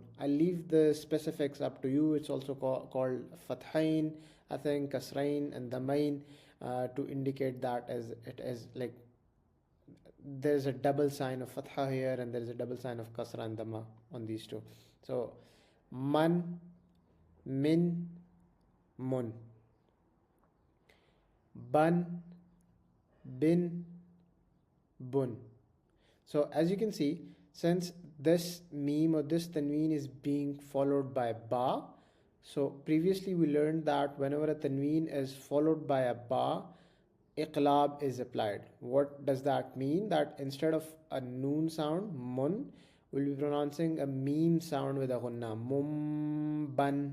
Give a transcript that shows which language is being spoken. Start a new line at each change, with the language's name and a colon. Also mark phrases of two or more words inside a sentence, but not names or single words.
English: I'll leave the specifics up to you. It's also called fathain, I think, kasrain and damain, to indicate that as it is like there's a double sign of fatha here and there's a double sign of kasra and dhamma on these two.
Arabic: So man, min, mun. Ban, bin, bun.
English: So as you can see, since this meme or this tanween is being followed by ba, so previously we learned that whenever a tanween is followed by a ba, iqlab is applied. What does that mean? That instead of a noon sound, mun, we'll be pronouncing a meme sound with a gunna, mumban.